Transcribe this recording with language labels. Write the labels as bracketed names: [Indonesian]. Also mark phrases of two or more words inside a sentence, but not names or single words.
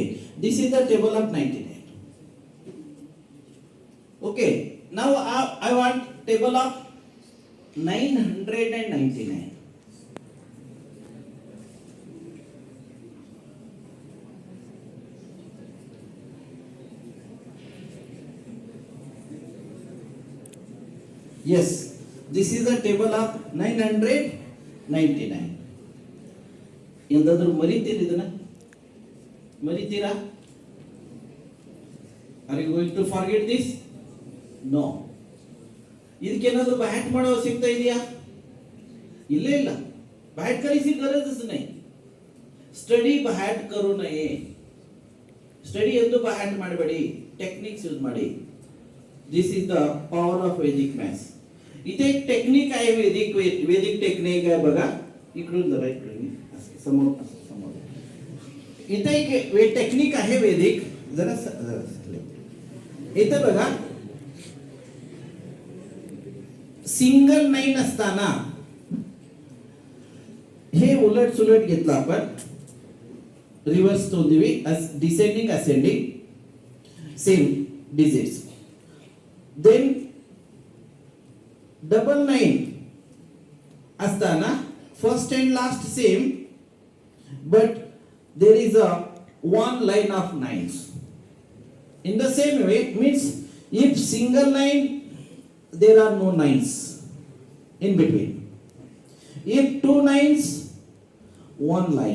[English] This is the table of 99. Okay, now I want table of 999. Yes, this is a table of 999. [Kannada] ಎಂದಾದ್ರೂ ಮರಿತೀರಿ ಇದನ್ನ? ಮರಿತೀರಾ? [English] Are you going to forget this? No. [Kannada] ಇದಕ್ಕೇನಾದ್ರೂ ಬ್ಯಾಟ್ ಮಾಡೋ ಸಿಗ್ತಾ ಇದೆಯಾ? ಇಲ್ಲೇ ಇಲ್ಲ. ಬ್ಯಾಟ್ ಕಲಿಸಿ [Marathi] गरजच नाही. [English] study bat [Marathi] करू नये. [Kannada] ಸ್ಟಡಿ ಎಂದು ಬ್ಯಾಟ್ ಮಾಡಬೇಡಿ, [English] techniques use [Kannada] ಮಾಡಿ. [English] This is the power of Vedic maths. [Marathi] इथे एक टेक्निक आहे, वैदिक टेक्निक आहे बघा. इकडून जरा इकडून समोर समोर. इथे एक टेक्निक आहे वैदिक, जरा इथे बघा. सिंगल 9 असताना हे उलट सुलट घेतलं आपण, रिव्हर्स तोंदिवी, [English] descending ascending, same digits. then double 9 असताना फर्स्ट and last same, but there is a one line of 9s. In the same way, means if single 9, there are no 9s in between. If 2 9s, one line.